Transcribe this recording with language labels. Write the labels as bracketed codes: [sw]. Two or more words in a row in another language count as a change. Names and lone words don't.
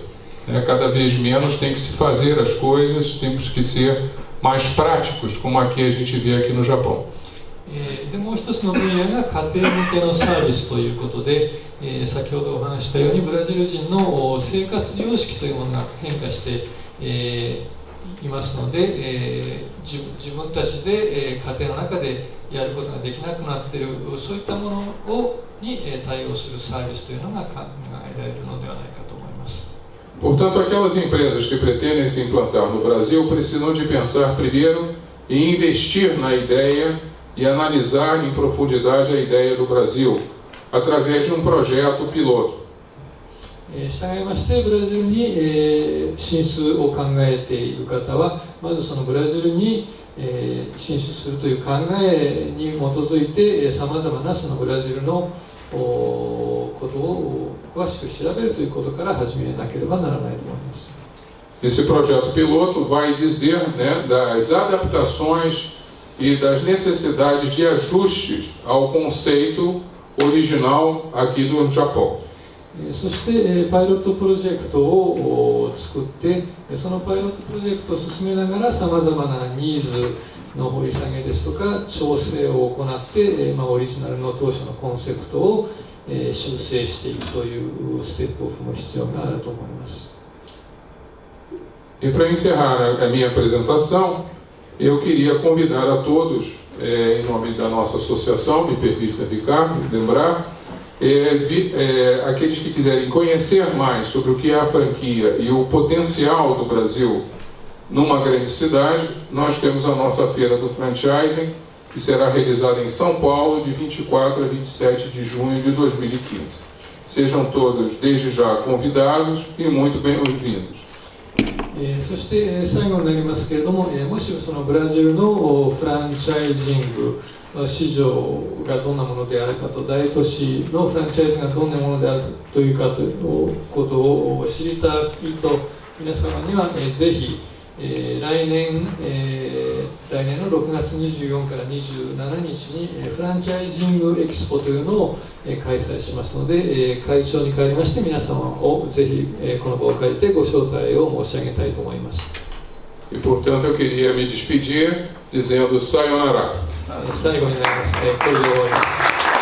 [pt] Cada vez menos tem que se fazer as coisas, temos que ser mais práticos, como aqui a gente vê aqui no Japão. [ja] でもう一つの分野が家庭向けのサービスということで、先ほどお話したようにブラジル人の生活様式というものが変化して、いますので、自分たちで、家庭の中でやることができなくなっている、そういったものに対応するサービスというのが考えられるのではないかと思います。 [pt] Portanto, aquelas empresas que pretendem se implantar no Brasil precisam de pensar primeiro em investir na ideia e analisar em profundidade a ideia do Brasil, através de um projeto piloto. [ja] したがいまして、ブラジルに進出を考えている方は、まずそのブラジルに進出するという考えに基づいて、さまざまなそのブラジルのことを詳しく調べるということから始めなければならないと思います。 [pt] Esse projeto piloto vai dizer, das adaptações e das necessidades de ajustes ao conceito original aqui do Japão. [ja] そしてパイロットプロジェクトを作って、そのパイロットプロジェクトを進めながらさまざまなニーズの掘り下げですとか調整を行って、オリジナルの当初のコンセプトを修正していくというステップを踏む必要があると思います。 [pt] E para encerrar a minha apresentação, eu queria convidar a todos, em nome da nossa associação, me permita, Ricardo, lembrar, aqueles que quiserem conhecer mais sobre o que é a franquia e o potencial do Brasil numa grande cidade, nós temos a nossa feira do franchising, que será realizada em São Paulo de 24 a 27 de junho de 2015. Sejam todos, desde já, convidados e muito bem-vindos. [ja] そして最後になりますけれども、もしそのブラジルのフランチャイジング市場がどんなものであるかと、大都市のフランチャイズがどんなものであるというかということを知りたいと皆様には、ぜひ、来年の6月24から27日にフランチャイジングエキスポというのを開催しますので、会長に代わりまして皆様をぜひこの場を借りてご招待を申し上げたいと思います。 [pt] E portanto eu queria me despedir dizendo sayonara. [ja] 最後になります。これで終わります。